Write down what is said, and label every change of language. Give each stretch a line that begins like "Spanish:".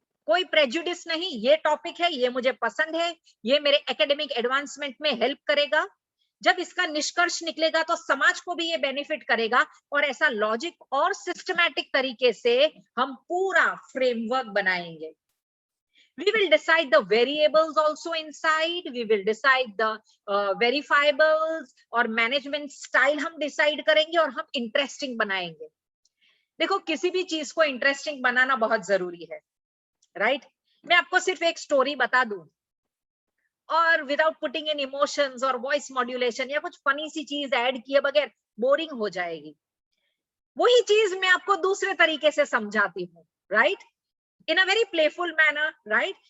Hindi: कोई प्रेजुडिस नहीं, ये टॉपिक है, ये मुझे पसंद है, ये मेरे एकेडमिक एडवांसमेंट में हेल्प करेगा. जब इसका निष्कर्ष निकलेगा तो समाज को भी ये बेनिफिट करेगा. और ऐसा लॉजिक और सिस्टमैटिक तरीके से हम पूरा फ्रेमवर्क बनाएंगे.
English: We will decide the variables also inside. We will decide the verifiables
Hindi: और management style हम decide करेंगे और हम interesting बनाएंगे. देखो किसी भी चीज को interesting बनाना बहुत जरूरी है, right? मैं आपको सिर्फ एक स्टोरी बता दूं और
English: without putting in emotions
Hindi: और वॉइस मॉड्यूलेशन या कुछ फनी सी चीज ऐड किए बगैर बोरिंग हो जाएगी. वही चीज मैं आपको दूसरे तरीके से समझाती हूँ, right,
English: in a very playful manner,
Hindi: right.